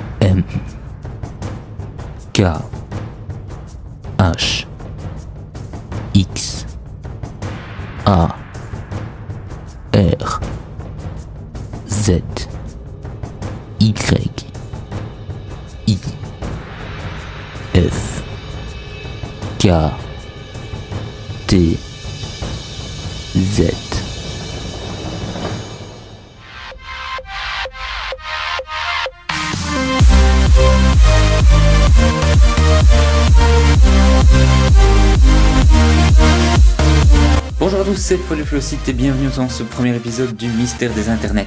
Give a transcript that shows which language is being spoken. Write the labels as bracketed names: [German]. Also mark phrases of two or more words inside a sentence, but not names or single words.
[French] M K H X A R Z Y I F K T Z. Bonjour à tous, c'est Foleflowcite et bienvenue dans ce premier épisode du mystère des internets.